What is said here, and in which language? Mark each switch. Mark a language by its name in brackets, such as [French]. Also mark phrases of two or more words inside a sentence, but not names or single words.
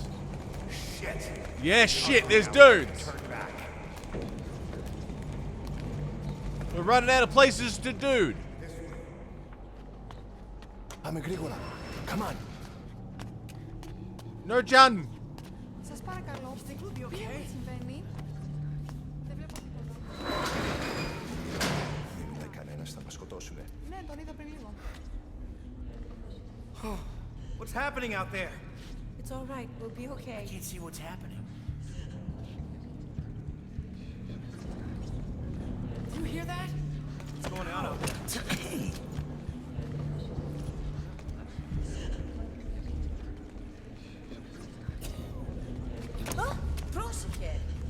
[English] Shit! Yeah, shit, there's dudes. Turn back. We're running out of places to dude. I'm a Grigora. Come on. No, John. [Greek] Σας παρακαλώ. Τι συμβαίνει? Δεν βλέπω τίποτα. Δεν είδα κανένας, θα μας σκοτώσουνε. Ναι, τον είδα πριν λίγο. [English] What's happening out there? It's all right. We'll be okay. Can't see what's happening. Do you hear that? What's going on out there? [Greek] Oh, πρόσεχε.